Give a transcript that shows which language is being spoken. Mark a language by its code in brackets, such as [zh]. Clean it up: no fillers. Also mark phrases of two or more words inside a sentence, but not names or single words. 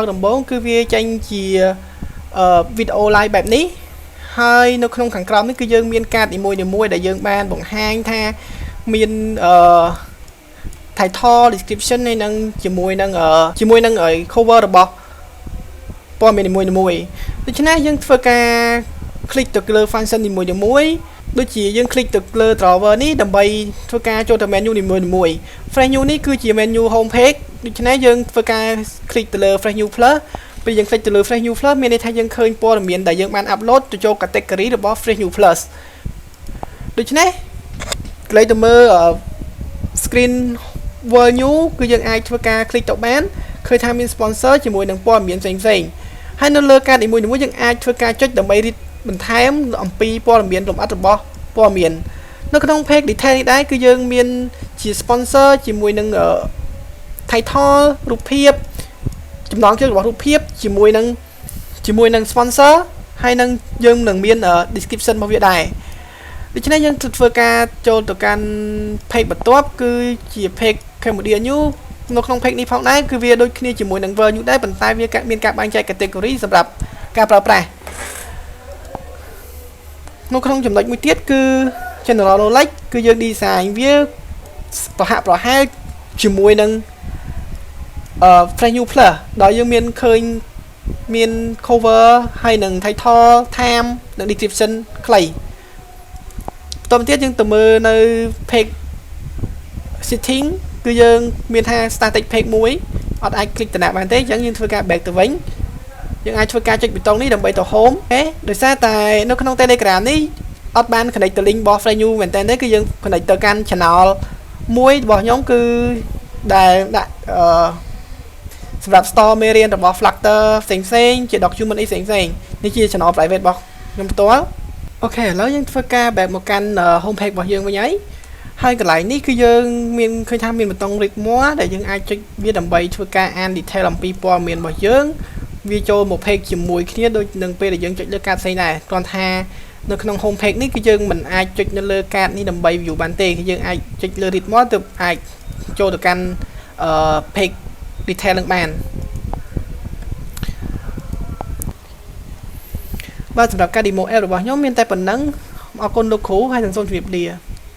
[km] ដំបូងគឺវាចេញជាវីដេអូ live បែបនេះហើយនៅក្នុងខាងក្រោមនេះគឺយើងមានកាតនីមួយៗដែលយើងបានបង្ហាញថាមាន [en] title description [km] នេះនឹងជាមួយនឹង cover របស់ព័ត៌ មាននីមួយៗដូច្នេះយើងធ្វើការ click ទៅលើ function នីមួយៗដូចជាយើង click ទៅលើ drawer នេះដើម្បីធ្វើការចូលទៅ menu នីមួយៗ [en] fresh new [km] នេះគឺជា menu [en] home page [km] ដូច្នេះយើងធ្វើការ click ទៅលើ [en] fresh new plus [km] ពេលយើង click ទៅលើ [en] fresh new plus [km] មានន័យថាយើងឃើញព័ត៌មានដែលយើងបាន upload ទៅចូល category របស់ [en] fresh new plus [km] ដូច្នេះកន្លែងទៅមើល [en] screen world new [km] គឺយើងអាចធ្វើ ការ click ទៅបានឃើញថាមាន sponsor ជាមួយនឹងព័ត៌មានផ្សេងៗហើយនៅលើការនីមួយៗយើងអាចធ្វើការចុចដើម្បី បន្ថែមអំ ពីព័ត៌មានលម្អិតរបស់ព័ត៌មាននៅក្នុង [en] page detail [km] នេះដែរគឺយើងមានជា sponsor ជាមួយនឹង title រូបភាពចំណងជើងរបស់រូបភាពជាមួយនឹង sponsor ហើយនឹងយើងនឹងមាន description របស់វាដែរដូច្នេះយើងធ្វើការចូលទៅកាន់ page បន្ទាប់គឺជា page Cambodia New នៅក្នុង page នេះផងដែរគឺវាដូចគ្នាជាមួយនឹង World New ដែរប៉ុន្តែវាមានការបែងចែក category សម្រាប់ការប្រើប្រាស់ នៅក្នុងចំណុចមួយទៀតគឺ [en] general knowledge [km] គឺយើង design វាប្រហែលជាមួយនឹង [en] fresh new plus [km] ដោយយើងមានឃើញមាន cover ហើយនឹង [en] title time [km] និង description ខ្លីបន្តទៀតយើងទៅមើលនៅ [en] page setting [km] គឺយើងមានថា [en] static page [km] មួយអត់អាច click តំណាក់ បានទេអញ្ចឹងយើងធ្វើការ back ទៅវិញយើងអាចធ្វើការចុចប៊ូតុងនេះដើម្បីទៅ home អូខេដោយសារតែនៅក្នុង Telegram នេះអត់បាន connect ទៅ link របស់ [en] fresh new [km] មែនតើទេគឺយើង connect ទៅកាន់ channel មួយរបស់ខ្ញុំគឺដែលដាក់សម្រាប់ store មេរៀនរបស់ Flutter ផ្សេងៗជា document អីផ្សេងៗនេះជា [en] channel private [km] របស់ខ្ញុំផ្ទាល់អូខេឥឡូវយើង ធ្វើការ back មកកាន់ [en] home page [km] របស់យើងវិញហើយកន្លែងនេះគឺយើងមានឃើញថាមានប៊ូតុង [en] read more [km] ដែលយើងអាចចុចវាដើម្បីធ្វើការអាន detail អំពីព័ត៌មានរបស់យើងវាចូលមក page ជាមួយគ្នាដូចនឹងពេលដែលយើងចុចលើកាតផ្សេងដែរគ្រាន់ថានៅក្នុង [en] home page [km] នេះគឺយើងមិនអាចចុចនៅលើកាតនេះដើម្បី view បានទេគឺយើងអាចចុចលើ [en] read more [km] ទើបអាចចូលទៅកាន់ [en] page detail [km] នឹងបានបាទសម្រាប់ការ [en] demo app [km] របស់ខ្ញុំមានតែប៉ុណ្ណឹងអរគុណលោកគ្រូហើយសូមជម្រាបលា